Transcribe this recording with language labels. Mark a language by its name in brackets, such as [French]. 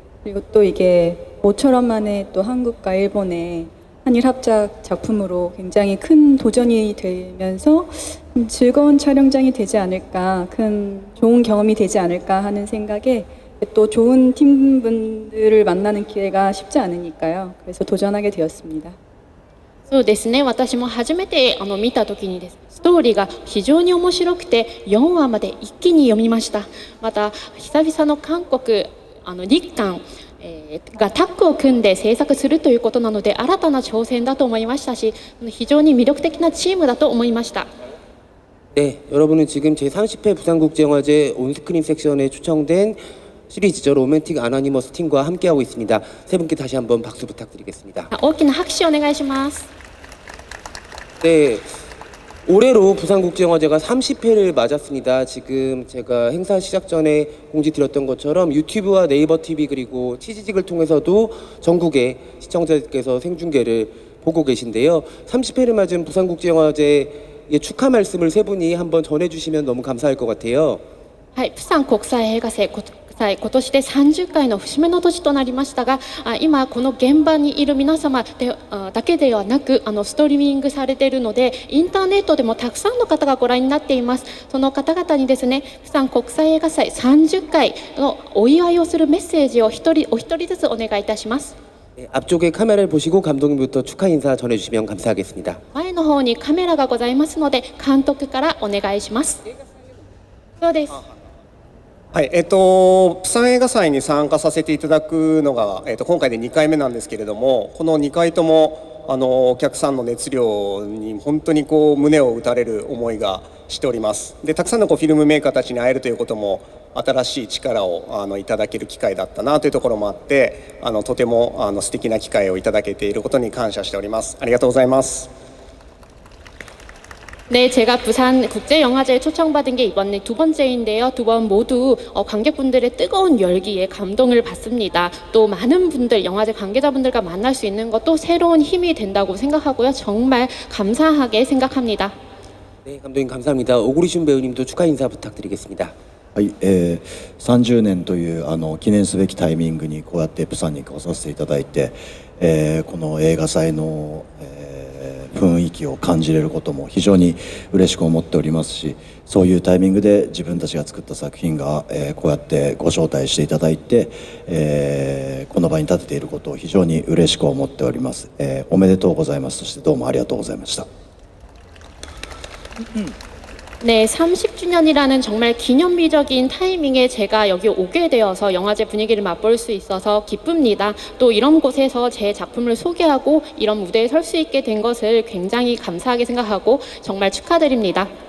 [Korean] 그리고 또 이게 모처럼 만에 또 한국과 일본의 한일 합작 작품으로 굉장히 큰 도전이 되면서 즐거운 촬영장이 되지 않을까, 좋은 경험이 되지 않을까 하는 생각에 또 좋은 팀분들을 만나는 기회가 쉽지 않으니까요. 그래서 도전하게 되었습니다. [Japanese] そうですね、私も初めて見た時にですストーリーが非常に面白くて4話まで一気に読みました。また久々の韓国日韓、がタッグを組んで制作するということなので新たな挑戦だと思いましたし、非常に魅力的なチームだと思いました。 [Korean] 네, 여러분은 지금 제30회 부산국제영화제 온스크린 섹션에 초청된 시리즈죠. 로맨틱 아나니머스 팀과 함께하고 있습니다. 세 분께 다시 한번 박수 부탁드리겠습니다. [Japanese] 大きな拍手をお願いします。 [Korean] 네, 올해로 부산국제영화제가 30회를 맞았습니다. 지금 제가 행사 시작 전에 공지 드렸던 것처럼 유튜브와 네이버 TV 그리고 치지직을 통해서도 전국의 시청자들께서 생중계를 보고 계신데요. 30회를 맞은 부산국제영화제의 축하 말씀을 세 분이 한번 전해주시면 너무 감사할 것 같아요. [Japanese] はい、プサン国際映画祭今年で30回の節目の年となりましたが、今この現場にいる皆様だけではなくストリーミングされているのでインターネットでもたくさんの方がご覧になっています。その方々にですね、プサン国際映画祭30回のお祝いをするメッセージをお一人ずつお願いいたします。 [Korean] 네, 앞쪽에 카메라를 보시고 감독님부터 축하 인사 전해주시면 감사하겠습니다. [Japanese] 前の方にカメラがございますので監督からお願いします。そうです。はい、プサン映画祭に参加させていただくのが、今回で2回目なんですけれども、この2回ともお客さんの熱量に本当にこう胸を打たれる思いがしております。でたくさんのフィルムメーカーたちに会えるということも新しい力をいただける機会だったなというところもあって、とても素敵な機会をいただけていることに感謝しております。ありがとうございます。 [Korean] 네, 제가 부산 국제영화제에 초청받은 게 이번에 두 번째인데요. 두 번 모두 관객분들의 뜨거운 열기에 감동을 받습니다. 또 많은 분들, 영화제 관계자분들과 만날 수 있는 것도 새로운 힘이 된다고 생각하고요. 정말 감사하게 생각합니다. 네, 감독님 감사합니다. 오구리슌 배우님도 축하 인사 부탁드리겠습니다. [Japanese] はい、30年という記念すべきタイミングにこうやってプサンに来させていただいて、この映画祭の、雰囲気を感じれることも非常に嬉しく思っておりますし、そういうタイミングで自分たちが作った作品が、こうやってご招待していただいて、この場に立てていることを非常に嬉しく思っております。おめでとうございます。そしてどうもありがとうございました。 [Korean] 네, 30주년이라는 정말 기념비적인 타이밍에 제가 여기 오게 되어서 영화제 분위기를 맛볼 수 있어서 기쁩니다. 또 이런 곳에서 제 작품을 소개하고 이런 무대에 설 수 있게 된 것을 굉장히 감사하게 생각하고 정말 축하드립니다.